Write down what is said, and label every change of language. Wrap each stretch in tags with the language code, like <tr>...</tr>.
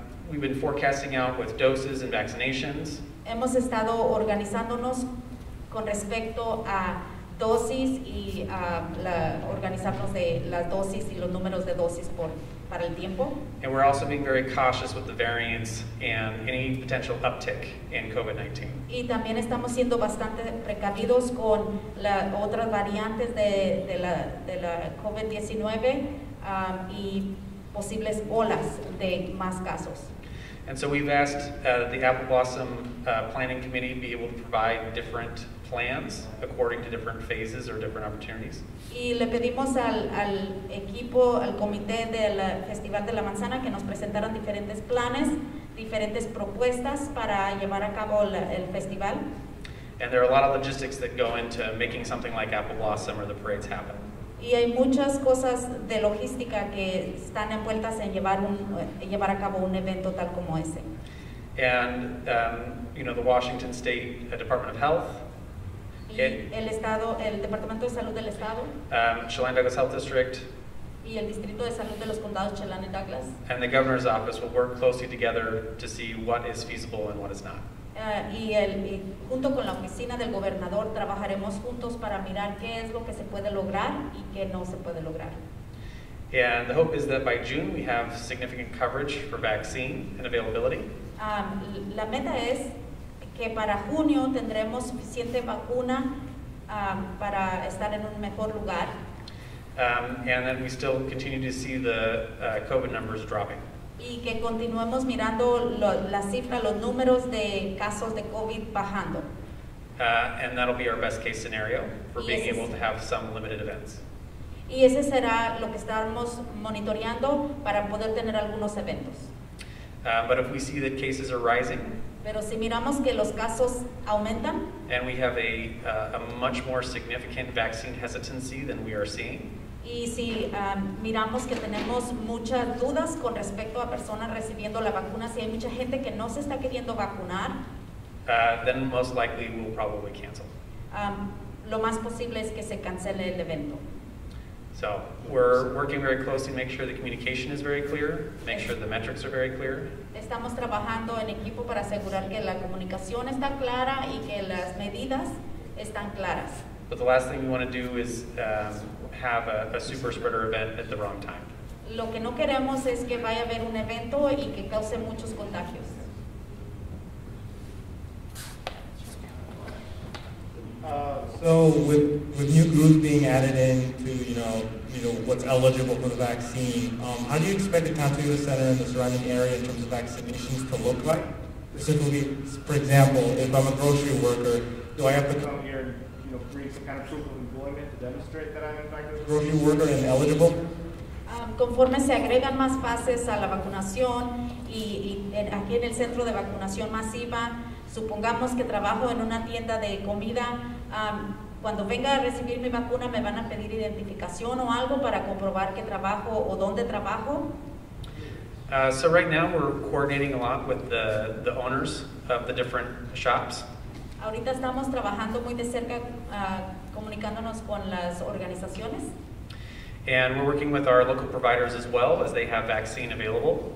<en>We've been forecasting out with doses and vaccinations.</en> <es>Hemos estado organizándonos con respecto a dosis y organizarnos de las dosis y los números de dosis para el tiempo.</es> <en>And we're also being very cautious with the variants and any potential uptick in COVID-19.</en> <es>Y también estamos siendo bastante precavidos con las otras variantes de la COVID-19 y posibles olas de más casos.</es> <en>And so we've asked the Apple Blossom Planning Committee to be able to provide different plans according to different phases or different opportunities.</en> <es>Y le pedimos al equipo, al comité del Festival de la Manzana que nos presentaran diferentes planes, diferentes propuestas para llevar a cabo el festival.</es> <en>And there are a lot of logistics that go into making something like Apple Blossom or the parades happen.</en> <es>Y hay muchas cosas de logística que están envueltas en llevar a cabo un evento tal como ese.</es> <en>And the Washington State Department of Health,</en> <es>Y el Departamento de Salud del Estado</es> <en>Chelan-Douglas Health District,</en> <es>y el Distrito de Salud de los Condados Chelan-Douglas</es> <en>and the governor's office will work closely together to see what is feasible and what is not.</en> <es>y junto con la oficina del gobernador trabajaremos juntos para mirar qué es lo que se puede lograr y qué no se puede lograr.</es> <en>And the hope is that by June we have significant coverage for vaccine and availability.</en> <es>La meta es que para junio tendremos suficiente vacuna para estar en un mejor lugar.</es> <en>And then we still continue to see the COVID numbers dropping.</en> <es>Y que continuemos mirando las cifras, los números de casos de COVID bajando.</es> <en>And that'll be our best case scenario for</en> <es>Y</es> <en>being</en> <es>ese es-</es> <en>able to have some limited events.</en> <es>Y ese será lo que estamos monitoreando para poder tener algunos eventos.</es> <en>But if we see that cases are rising</en> <es>Pero si miramos que los casos aumentan</es> <en>and we have a much more significant vaccine hesitancy than we are seeing,</en> <es>y si miramos que tenemos muchas dudas con respecto a personas recibiendo la vacuna, si hay mucha gente que no se está queriendo vacunar,</es> <en>then most likely we'll probably cancel.</en> <es>lo más posible es que se cancele el evento.</es> <en>So we're working very closely to make sure the communication is very clear, make sure the metrics are very clear,</en> <es>Estamos trabajando en equipo para asegurar que la comunicación está clara y que las medidas están claras.</es> <en>but the last thing we want to do is have a super spreader event at the wrong time.</en> <es>Lo que no queremos es que vaya a haber un evento y que cause muchos contagios.</es> <en>So with new groups being added into, what's eligible for the vaccine, how do you expect the Contiguous Center and the surrounding area in terms of vaccinations to look like? Specifically, for example, if I'm a grocery worker, do I have to come Come here and, bring some kind of proof of employment to demonstrate that I'm in fact a grocery worker and eligible?</en> <es>Conforme se agregan más fases a la vacunación y aquí en el centro de vacunación masiva, supongamos que trabajo en una tienda de comida, cuando venga a recibir mi vacuna me van a pedir identificación o algo para comprobar que trabajo o dónde trabajo.</es> <en>So right now we're coordinating a lot with the owners of the different shops.</en> <es>Ahorita estamos trabajando muy de cerca, comunicándonos con las organizaciones.</es> <en>And we're working with our local providers as well, as they have vaccine available.</en>